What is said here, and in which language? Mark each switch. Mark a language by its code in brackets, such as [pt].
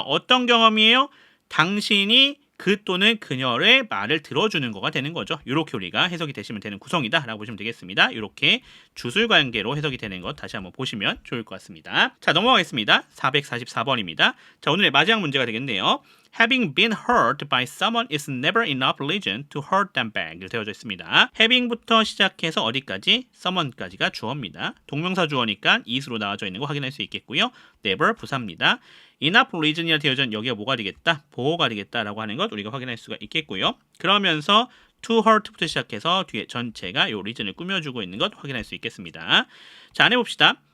[ko] 어떤 경험이에요? 당신이 그 또는 그녀의 말을 들어주는 거가 되는 거죠. 이렇게 우리가 해석이 되시면 되는 구성이다 라고 보시면 되겠습니다. 이렇게 주술관계로 해석이 되는 것 다시 한번 보시면 좋을 것 같습니다. 자, 넘어가겠습니다. 444번입니다. 자, 오늘의 마지막 문제가 되겠네요. [en] Having been hurt by someone is never enough reason to hurt them back. [ko] 이렇게 되어져 있습니다. having부터 시작해서 어디까지? someone까지가 주어입니다. 동명사 주어니까 is로 나와져 있는 거 확인할 수 있겠고요. never 부사입니다. [en] enough reason [ko] 이라 되어져 있는 여기가 뭐가 되겠다? 보호가 되겠다라고 하는 것 우리가 확인할 수가 있겠고요. 그러면서 [en] to hurt [ko] 부터 시작해서 뒤에 전체가 이 reason을 꾸며주고 있는 것 확인할 수 있겠습니다. 자, 안에 봅시다.